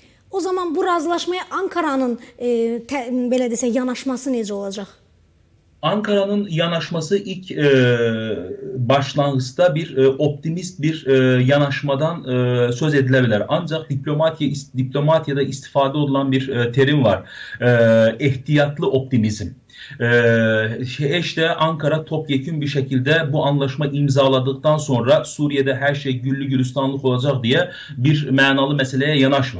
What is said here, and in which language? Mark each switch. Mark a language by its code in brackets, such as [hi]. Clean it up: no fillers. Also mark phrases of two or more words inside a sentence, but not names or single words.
[az] O zaman bu razılaşmaya Ankara'nın belə desək yanaşması necə olacaq? [tr] Ankara'nın yanaşması ilk başlangıçta bir optimist bir yanaşmadan söz edilebilir. Ancak diplomatiyada istifade edilen bir terim var. İhtiyatlı optimizm. İşte Ankara topyekün bir şekilde bu anlaşma imzaladıktan sonra Suriye'de her şey güllü gülistanlık olacak diye bir manalı meseleye yanaşmır.